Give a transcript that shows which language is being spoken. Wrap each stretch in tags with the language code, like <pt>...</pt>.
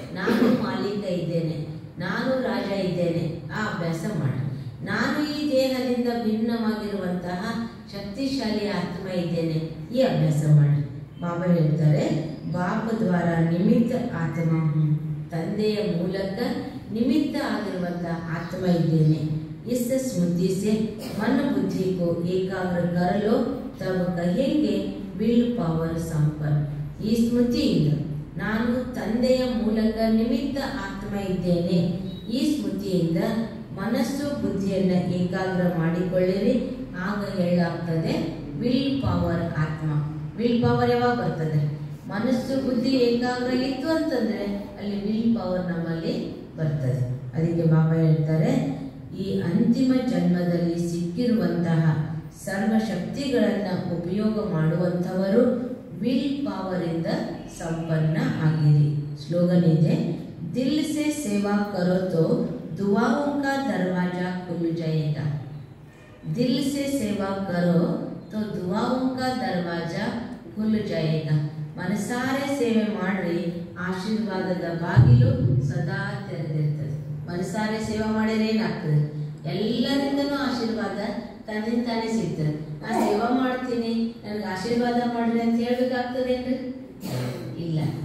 <kn>ನಾನು ಮಾಲೀಕ ಇದ್ದೇನೆ, ನಾನು ರಾಜ ಇದ್ದೇನೆ. ಆ ಅಭ್ಯಾಸ ಮಾಡಿ. ನಾನು ಈ ದೇಹದಿಂದ ಭಿನ್ನವಾಗಿರುವಂತಹ ಶಕ್ತಿಶಾಲಿ ಆತ್ಮ ಇದ್ದೇನೆ. ಈ ಅಭ್ಯಾಸ ಮಾಡಿ. ಬಾಬಾ ಹೇಳ್ತಾರೆ,</kn> <hi>ಬಾಪ ದ್ವಾರ ನಿಮಿತ್ತ ಆತ್ಮ ಹೂँ.</hi> <kn>ತಂದೆಯ ಮೂಲಕ ನಿಮಿತ್ತ ಆಗಿರುವಂತಹ ಆತ್ಮ ಇದ್ದೇನೆ.</kn> <hi>इस स्मृति से मन बुद्धि को एकाग्र कर लो, तब कहेंगे विल पावर संपन्न.</hi> <kn>ಈ ಸ್ಮೃತಿಯಿಂದ ನಾನು ತಂದೆಯ ಮೂಲಕ ನಿಮಿತ್ತ ಆತ್ಮ ಇದ್ದೇನೆ. ಈ ಸ್ಮೃತಿಯಿಂದ ಮನಸ್ಸು ಬುದ್ಧಿಯನ್ನು ಏಕಾಗ್ರ ಮಾಡಿಕೊಳ್ಳಿರಿ. ಆಗ ಹೇಳಾಗ್ತದೆ ವಿಲ್ ಪವರ್ ಆತ್ಮ. ವಿಲ್ ಪವರ್ ಯಾವಾಗ ಬರ್ತದೆ? ಮನಸ್ಸು ಬುದ್ಧಿ ಏಕಾಗ್ರ ಇತ್ತು ಅಂತಂದ್ರೆ ಅಲ್ಲಿ ವಿಲ್ ಪವರ್ ನಮ್ಮಲ್ಲಿ ಬರ್ತದೆ. ಅದಕ್ಕೆ ಬಾಬಾ ಹೇಳ್ತಾರೆ, ಈ ಅಂತಿಮ ಜನ್ಮದಲ್ಲಿ ಸಿಕ್ಕಿರುವಂತಹ ಸರ್ವಶಕ್ತಿಗಳನ್ನು ಉಪಯೋಗ ಮಾಡುವಂಥವರು ವಿಲ್ ಪವರ್ ಇಂದ ಸಂಪನ್ನ ಆಗಿರಿ. ಸ್ಲೋಗನ್ ಇದೆ,</kn> <hi>ದಿಲ್ ಸೆ ಸೇವಾ ಕರೋ ತೋ ದುಆओं का दरवाजा खुल जाएगा. दिल से सेवा करो तो दुआओं का दरवाजा खुल जाएगा.</hi> <kn>ಮನಸಾರೆ ಸೇವೆ ಮಾಡ್ರಿ, ಆಶೀರ್ವಾದದ ಬಾಗಿಲು ಸದಾ ತೆರೆದಿರ್ತದೆ. ಮನಸಾರೆ ಸೇವೆ ಮಾಡಿದ್ರೆ ಏನಾಗ್ತದೆ? ಎಲ್ಲರಿಂದನೂ ಆಶೀರ್ವಾದ ತನ್ನಿಂದಾನೇ ಸಿಗ್ತದೆ. ನಾ ಸೇವಾ ಮಾಡ್ತೀನಿ, ನನಗೆ ಆಶೀರ್ವಾದ ಮಾಡ್ರಿ ಅಂತ ಹೇಳ್ಬೇಕಾಗ್ತದೇನ್ರಿ? ಇಲ್ಲ.</kn>